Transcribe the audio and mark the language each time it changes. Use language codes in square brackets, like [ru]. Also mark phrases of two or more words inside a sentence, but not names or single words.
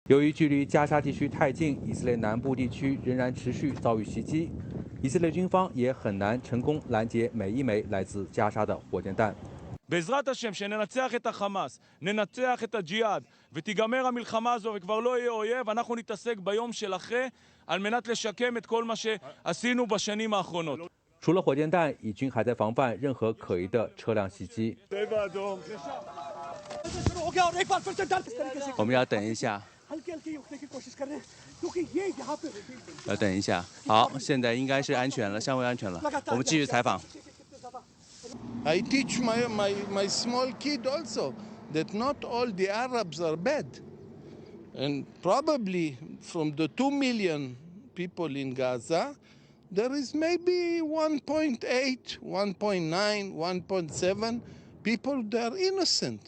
[zh] 由于距离加沙地区太近，以色列南部地区仍然持续遭遇袭击，以色列军方也很难成功拦截每一枚来自加沙的火箭弹。 [he] בעזרת השם שננצח את החמאס, ננצח את הג'יהאד ותיגמר המלחמה הזו וכבר לא יהיה אויב, אנחנו נתעסק ביום של אחרי על מנת לשקם את כל מה שעשינו בשנים האחרונות. [zh] 除了火箭弹，以军还在防范任何可疑的车辆袭击。我们要等一下，要等一下。好，现在应该是安全了，相对安全了。我们继续采访。 [en] I teach my small kid also that not all the Arabs are bad. And probably from the 2 million people in Gaza, there is maybe 1.8, 1.9, 1.7 people that are innocent.